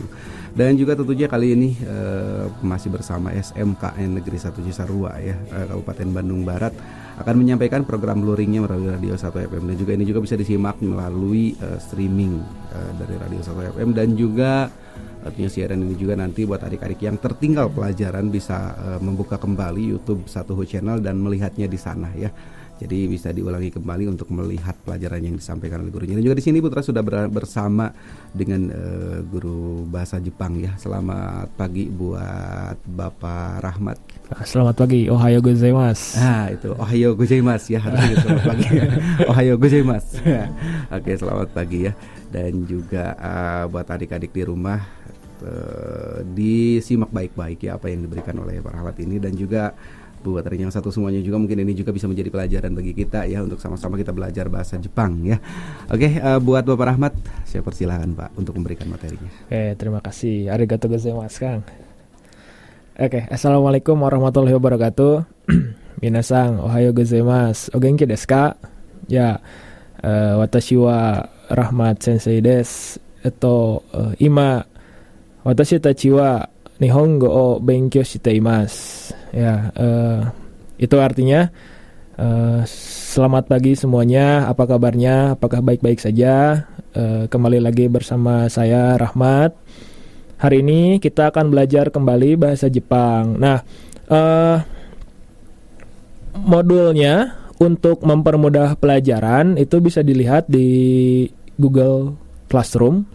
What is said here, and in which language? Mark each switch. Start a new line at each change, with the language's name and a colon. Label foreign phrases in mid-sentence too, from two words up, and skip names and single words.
Indonesian: Dan juga tentunya kali ini masih bersama SMKN Negeri 1 Cisarua ya, Kabupaten Bandung Barat akan menyampaikan program luringnya melalui Radio 1 FM, dan juga ini juga bisa disimak melalui streaming dari Radio 1 FM, dan juga artinya siaran ini juga nanti buat adik-adik yang tertinggal pelajaran bisa membuka kembali YouTube 1 Channel dan melihatnya di sana ya. Jadi bisa diulangi kembali untuk melihat pelajaran yang disampaikan oleh gurunya. Dan juga di sini Putra sudah bersama dengan guru bahasa Jepang ya. Selamat pagi buat Bapak Rahmat. Selamat pagi,
Japanese: おはようございます.
Indonesian: Itu
Japanese: おはようございます
Indonesian: ya, harusnya selamat pagi.
Japanese: おはようございます.
Indonesian: Oke, selamat pagi ya. Dan juga buat adik-adik di rumah disimak baik-baik ya apa yang diberikan oleh Pak Rahmat ini, dan juga buat yang satu semuanya juga mungkin ini juga bisa menjadi pelajaran bagi kita ya untuk sama-sama kita belajar bahasa Jepang ya. Oke, buat Bapak Rahmat saya persilahkan Pak untuk memberikan materinya. Oke, terima kasih.
Japanese: ありがとうございます,
Indonesian: Kang.
Arabic: Oke, السلام عليكم ورحمة الله وبركاته.
Japanese: みなさん、おはようございます。お元気ですか? Ya, 私は Rahmat 先生です. 今私たちは日本語を勉強しています.
Indonesian: Ya, itu artinya selamat pagi semuanya. Apa kabarnya? Apakah baik-baik saja? Kembali lagi bersama saya Rahmat. Hari ini kita akan belajar kembali bahasa Jepang. Nah, modulnya untuk mempermudah pelajaran itu bisa dilihat di Google Classroom.